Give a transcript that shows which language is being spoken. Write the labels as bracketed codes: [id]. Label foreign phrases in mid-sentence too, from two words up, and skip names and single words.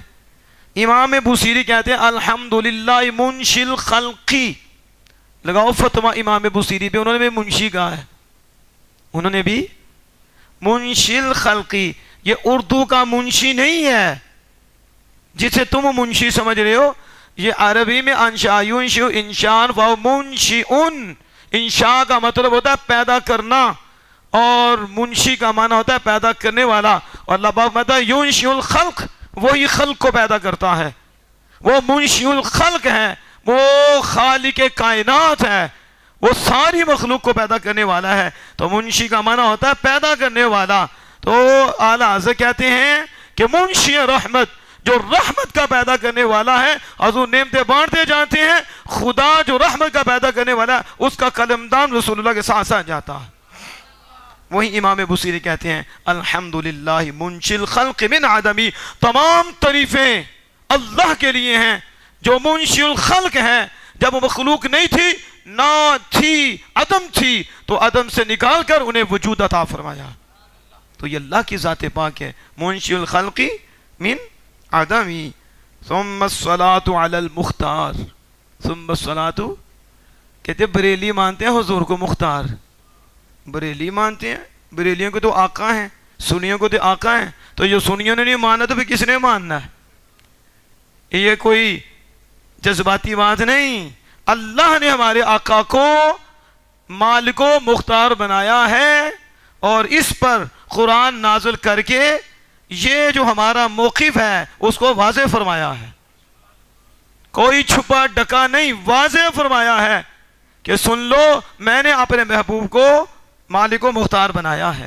[ur] امام بصیری کہتے ہیں [ar] الحمدللہ منشئ الخلق. [ur] لگاؤ فتویٰ امام بصیری پہ، انہوں نے بھی منشی کہا ہے، انہوں نے بھی [ar] منشئ الخلق. [ur] یہ اردو کا منشی نہیں ہے جسے تم منشی سمجھ رہے ہو. یہ عربی میں [ar] انشاء ینشئ انشاء و منشئ. [ur] انشاء کا مطلب ہوتا ہے پیدا کرنا اور منشی کا معنی ہوتا ہے پیدا کرنے والا. اور اللہ پاک کہتا ہے [ar] ینشئ الخلق، [ur] وہی خلق کو پیدا کرتا ہے. وہ [ar] منشئ الخلق [ur] ہے، وہ خالق کائنات ہے، وہ ساری مخلوق کو پیدا کرنے والا ہے. تو منشی کا معنی ہوتا ہے پیدا کرنے والا. تو اعلیٰ حضرت کہتے ہیں کہ منشی رحمت جو رحمت کا پیدا کرنے والا ہے، حضور نعمتیں بانٹتے جاتے ہیں، خدا جو رحمت کا پیدا کرنے والا ہے اس کا قلمدان رسول اللہ کے ساتھ ساتھ جاتا ہے۔ وہی امام بصیری کہتے ہیں [ar] الحمدللہ منشی الخلق من عدمی، [ur] تمام تعریفیں اللہ کے لیے ہیں جو [ar] منشی الخلق [ur] ہے۔ جب وہ مخلوق نہیں تھی، نہ تھی، عدم تھی، تو عدم سے نکال کر انہیں وجود عطا فرمایا۔ تو یہ اللہ کی ذات پاک ہے، [ar] منشی الخلق من عدمی۔ ثم الصلاۃ علی المختار، ثم الصلاۃ، [ur] کہتے بریلی مانتے ہیں حضور کو مختار، بریلی مانتے ہیں، بریلیوں کو تو آقا ہیں، سنیوں کو تو آقا ہیں، تو جو سنیوں نے نہیں مانا تو پھر کس نے ماننا ہے؟ یہ کوئی جذباتی بات نہیں، اللہ نے ہمارے آقا کو مالک و مختار بنایا ہے، اور اس پر قرآن نازل کر کے یہ جو ہمارا موقف ہے اس کو واضح فرمایا ہے، کوئی چھپا ڈکا نہیں، واضح فرمایا ہے کہ سن لو میں نے اپنے محبوب کو مالک و مختار بنایا ہے۔